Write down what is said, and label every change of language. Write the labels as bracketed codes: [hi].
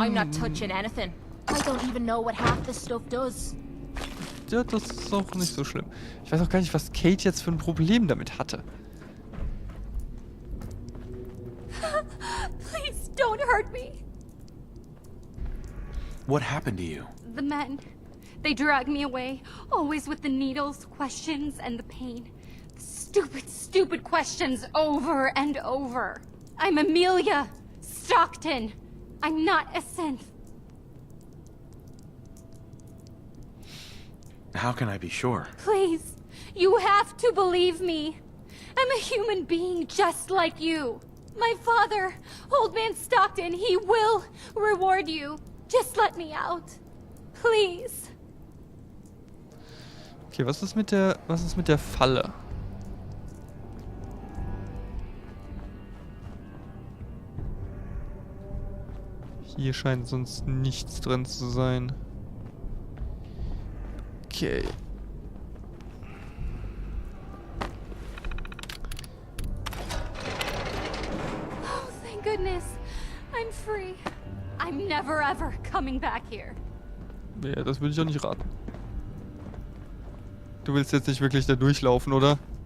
[en] I'm not touching anything. I don't even know what half this stuff does. [de] Ja, das ist auch nicht so schlimm. Ich weiß auch gar nicht, was Kate jetzt für ein Problem damit hatte. [en] Please don't hurt me. What happened to you? The men. They drag me away, always with the needles, questions, and the pain. Stupid, stupid questions over and over. I'm Amelia Stockton. I'm not a synth. How can I be sure? Please, you have to believe me. I'm a human being just like you. My father, Old Man Stockton, he will reward you. Just let me out. Please. [de] Okay, was ist mit der Falle? Hier scheint sonst nichts drin zu sein. Okay. [en] Oh, thank goodness. I'm free. I'm never ever coming back here. [de] Ja, das würde ich auch nicht raten. Du willst jetzt nicht wirklich da durchlaufen, oder?